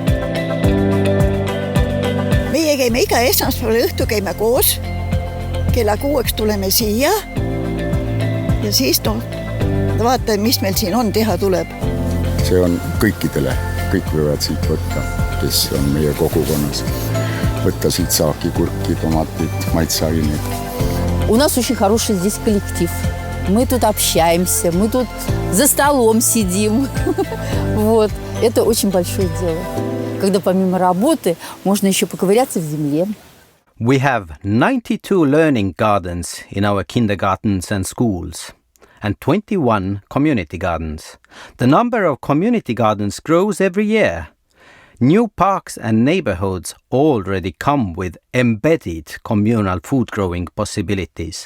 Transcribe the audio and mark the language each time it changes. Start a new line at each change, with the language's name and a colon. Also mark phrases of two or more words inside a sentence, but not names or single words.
Estonian: Meie käime iga esmaspäeval õhtu käime koos, kella 6 tuleme siia ja siis vaatame, mis meil siin on teha tuleb. See on kõikidele, kõik võivad siit võtta, kes on meie kogukonnas. Võtta siit saaki, kurki, tomatid, maitseaineid.
Russian: У нас очень хороший здесь коллектив. Мы тут общаемся, мы тут за столом сидим. Вот. Это очень большое дело. Когда помимо работы можно еще поковыряться в земле.
English: We have 92 learning gardens in our kindergartens and schools, and 21 community gardens. The number of community gardens grows every year. New parks and neighborhoods already come with embedded communal food growing possibilities.